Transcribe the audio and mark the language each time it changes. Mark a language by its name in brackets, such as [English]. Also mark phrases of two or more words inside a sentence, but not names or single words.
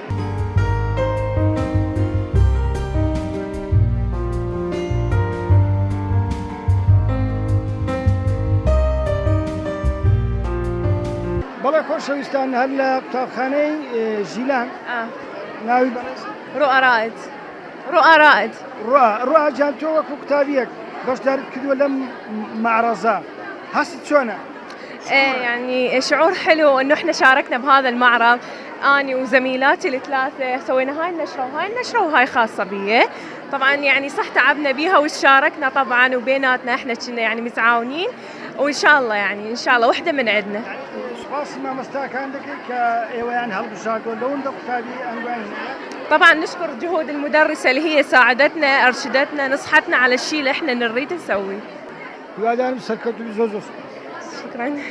[Central Kurdish] بەڵێ خۆشەویستان هەر لە قوتابخانەی ژیلان ناوی بەڕێز ڕۆئە رائد ڕواجان تۆ وەکو قوتابیەک بەشداریت کردووە لەم معرضە هەست چۆنە؟ [Arabic] يعني شعور حلو انه احنا شاركنا بهذا المعرض اني وزميلاتي الثلاثه سوينا هاي النشره وهاي النشره وهاي خاصه بي طبعا يعني صح تعبنا بيها وشاركنا طبعا وبيناتنا احنا كنا يعني متعاونين وان شاء الله يعني ان شاء الله وحده من عندنا [Central Kurdish] سپاسی مامۆستاکان دەکەی کە ئێوەیان هەڵبژاردووە لەوەندە قوتابی ئەنوانی هەیە [Arabic] طبعا نشكر جهود المدرسه اللي هي ساعدتنا ارشدتنا نصحتنا على الشيء اللي احنا نريد نسويه [Central Kurdish] هیوادارم سەرکەوتوی زۆر [Arabic] شكرا